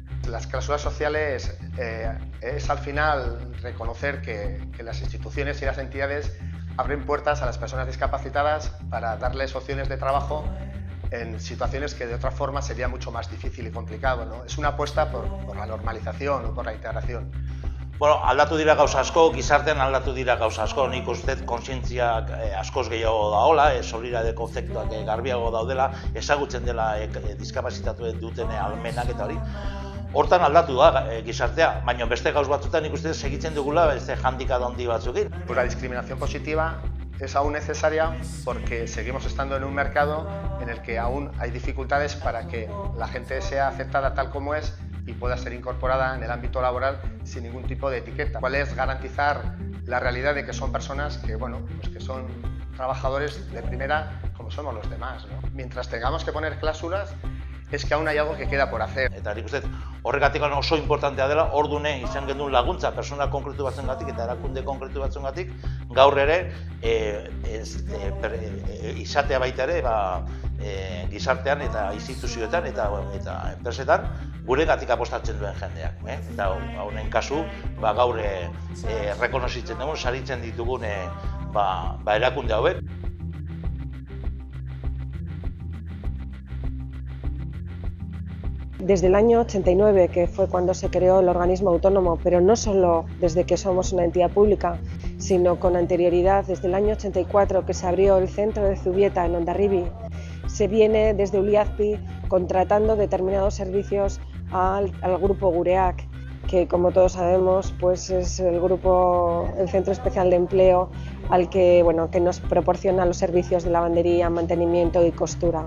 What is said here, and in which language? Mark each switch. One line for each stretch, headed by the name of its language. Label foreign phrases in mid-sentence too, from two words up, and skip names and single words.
Spanish: las cláusulas sociales es al final reconocer que las instituciones y las entidades abren puertas a las personas discapacitadas para darles opciones de trabajo en situaciones que de otra forma sería mucho más difícil y complicado, ¿no? Es una apuesta por la normalización o por la integración.
Basque: Bueno, aldatu dira gauza asko, gizartean aldatu dira gauza asko, nik uste kontzientzia askoz gehiago daola, solidaritate kontzeptuak garbiago daudela, ezagutzen dela diskapazitatu duten almenak eta hori. Hortan aldatu da gizartea, baina beste gauz batzutan nik uste segitzen dugula beste handikap handi batzukin.
Spanish: Pues la discriminación positiva es aún necesaria porque seguimos estando en un mercado en el que aún hay dificultades para que la gente sea aceptada tal como es y pueda ser incorporada en el ámbito laboral sin ningún tipo de etiqueta. ¿Cuál es garantizar la realidad de que son personas que, bueno, pues que son trabajadores de primera como somos los demás, ¿no? Mientras tengamos que poner cláusulas, es que aún hay algo que queda por hacer.
Basque: Eta nik uste horregatik oso importantea dela, ordune izan genuen laguntza persona konkretu batzuengatik eta erakunde konkretu batzuengatik, gaur ere izatea baita ere gizartean eta instituzioetan eta enpresetan guregatik apostatzen duen jendeak. Eta honen kasu gaur rekonozitzen dugu, saritzen ditugun erakunde hauek.
Spanish: Desde el año 89, que fue cuando se creó el organismo autónomo, pero no solo desde que somos una entidad pública, sino con anterioridad, desde el año 84 que se abrió el centro de Zubieta en Hondarribia, se viene desde Uliazpi contratando determinados servicios al grupo Gureak, que como todos sabemos pues es el Centro Especial de Empleo al que, que nos proporciona los servicios de lavandería, mantenimiento y costura.